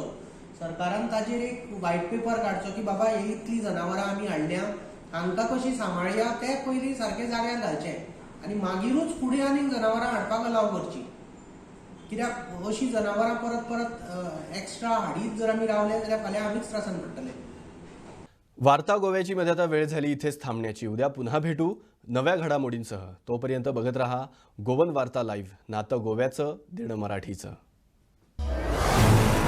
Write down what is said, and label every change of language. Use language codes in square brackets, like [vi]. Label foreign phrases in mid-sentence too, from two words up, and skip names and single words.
[kok] सरकारान ताजेर एक [en] white paper [kok] काडचो की बाबा ही इतली जनावरां आमी हाडल्या हांकां कशी सांबाळया ते पयलीं सारके जाग्यार घालचे आनी मागीरूच फुडें आनीक जनावरां हाडपाक अलाव करची. कित्याक अशी जनावरां परत परत एक्स्ट्रा हाडीत जर आमी रावले जाल्यार फाल्यां आमीच त्रासान पडटले. [mr] वार्ता गोव्याची मध्ये आता वेळ झाली इथेच थांबण्याची. उद्या पुन्हा भेटू नव्या घडामोडींसह. तोपर्यंत बघत रहा गोवन वार्ता लाईव्ह. नातं गोव्याचं देणं मराठीचं.